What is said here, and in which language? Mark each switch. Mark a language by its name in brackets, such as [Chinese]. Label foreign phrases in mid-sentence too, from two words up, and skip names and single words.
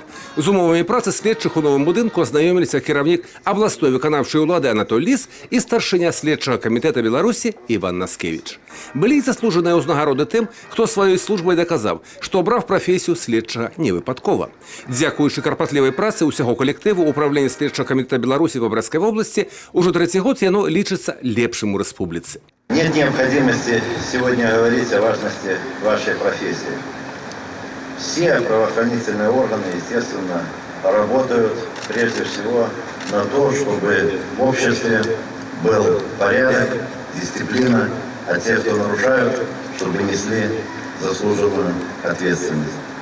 [Belarusian] З умовамі працы следчых у новым будынку азнаёміліся кіраўнік абласной выканаўчай улады Анатоль Ліс і старшыня следчага камітэта Беларусі Іван Наскевіч. Былі заслужаныя ўзнагароды тым, хто сваёй службай даказаў, што абраў прафесію следчага невыпадкова. Дзякуючы карпатлівай працы ўсяго калектыву управлення следчага камітэта Беларусі ва Брэсцкай вобласці, ужо трэці год яно лічыцца лепшым у рэспубліцы. [Russian] Нет необходимости сегодня говорить о важности вашей профессии. Все правоохранительные органы, естественно, работают прежде всего на то, чтобы в обществе был порядок, дисциплина, а те, кто нарушают, чтобы несли заслуженную ответственность.